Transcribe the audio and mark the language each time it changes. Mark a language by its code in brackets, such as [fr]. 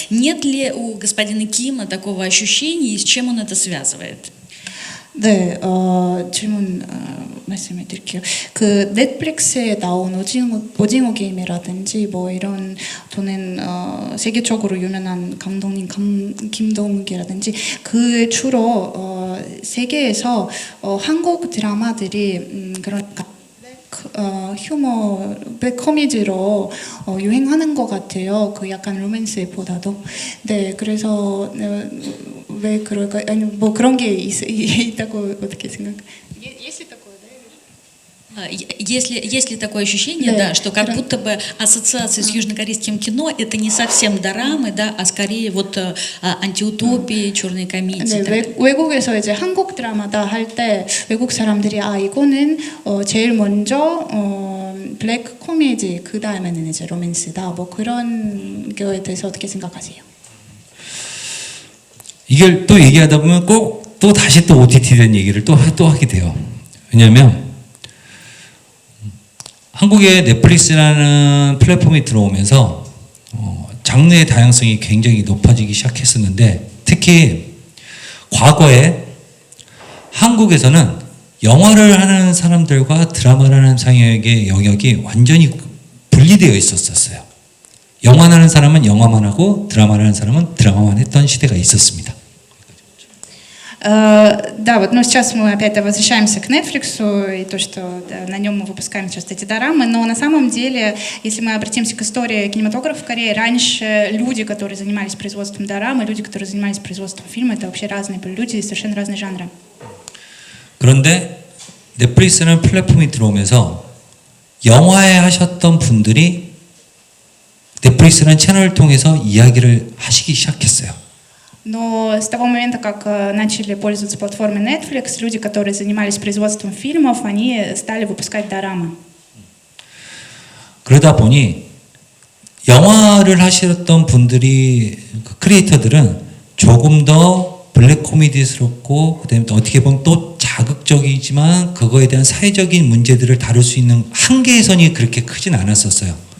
[ru] Нет ли у господина Кима такого ощущения и с чем он это связывает? [ko] 네, 질문 말씀을 드릴게요. 그 넷플릭스에 나온 오징어 게임이라든지 뭐 이런 또는 세계적으로 유명한 감독님 김동욱이라든지 그 주로 세계에서 한국 드라마들이 그런 휴머, 블랙 코미디로 유행하는 것 같아요. 그 약간 로맨스보다도. 네, 그래서 왜 그럴까? 아니 뭐 그런 게 있다고 어떻게 생각해요? [ru] Есть ли такое ощущение, да, что как будто бы ассоциация с южнокорейским кино это не совсем дорамы, да, а скорее вот антиутопии, черные комедии. [ko] 네, 외국에서 이제 한국 드라마다 할 때 외국 사람들이 이거는 제일 먼저 블랙 코미디 그 다음에는 이제 로맨스다 뭐 그런 거에 대해서 어떻게 생각하세요? 이걸 또 얘기하다 보면 꼭 또 다시 또 OTT 된 얘기를 또 하게 돼요. 왜냐하면 한국에 넷플릭스라는 플랫폼이 들어오면서 장르의 다양성이 굉장히 높아지기 시작했었는데 특히 과거에 한국에서는 영화를 하는 사람들과 드라마를 하는 사람의 영역이 완전히 분리되어 있었어요. 영화를 하는 사람은 영화만 하고 드라마를 하는 사람은 드라마만 했던 시대가 있었습니다. [ru] Да, вот, ну сейчас мы опять возвращаемся к Netflix и то, что да, на нем мы выпускаем сейчас эти дорамы, но на самом деле, если мы обратимся к истории кинематографа в Корее, раньше люди, которые занимались производством дорамы, люди, которые занимались производством фильма, это вообще разные люди, совершенно разные жанры. [ko] 그런데 넷플릭스라는 플랫폼이 들어오면서 영화에 하셨던 분들이 넷플릭스라는 채널을 통해서 이야기를 하시기 시작했어요. [ru] Но с того момента, как начали пользоваться платформой Netflix, люди, которые занимались производством фильмов, они стали выпускать дорамы. [ko] 그러다 보니 영화를 하셨던 분들이 크리에이터들은 조금 더 블랙 코미디스럽고 그다음에 또 어떻게 보면 또 자극적이지만 그거에 대한 사회적인 문제들을 다룰 수 있는 한계선이 그렇게 크진 않았었어요.